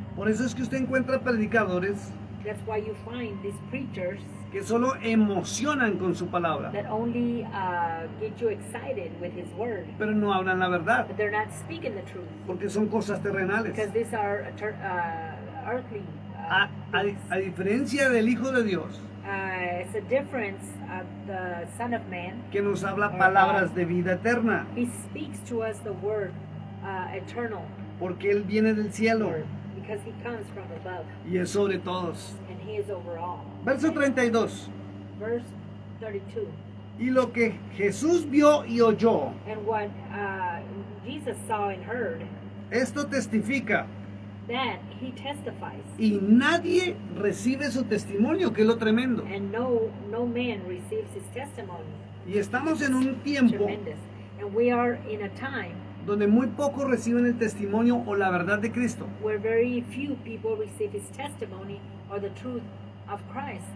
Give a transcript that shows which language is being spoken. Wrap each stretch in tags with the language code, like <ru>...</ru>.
<es>Por eso es que usted encuentra predicadores</es> <en>That's why you find these preachers</en> <es>que solo emocionan con su palabra,</es> <en>that only get you excited with his word,</en> <es>pero no hablan la verdad,</es> <en>but they're not speaking the truth,</en> <es>porque son cosas terrenales.</es> <en>because these are earthly things.</en> <es>A diferencia del Hijo de Dios,</es> <en>It's a difference of the Son of Man.</en> <es>que nos habla palabras de vida eterna,</es> <en>He speaks to us the word eternal</en> <es>porque Él viene del cielo</es> <en>word, because he comes from above,</en> <es>y es sobre todos.</es> <en>and he is over all.</en> <es>Verso 32.</es> <en>Verse 32.</en> <es>Y lo que Jesús vio y oyó,</es> <en>And what Jesus saw and heard,</en> <es>esto testifica,</es> <en>that he testifies,</en> <es>y nadie recibe su testimonio, que es lo tremendo.</es> <en>and no man receives his testimony.</en> <es>Y estamos en un tiempo</es> <en>Tremendous. And we are in a time</en> <es>donde muy pocos reciben el testimonio o la verdad de Cristo,</es> <en>where very few people receive his testimony or the truth of Christ.</en>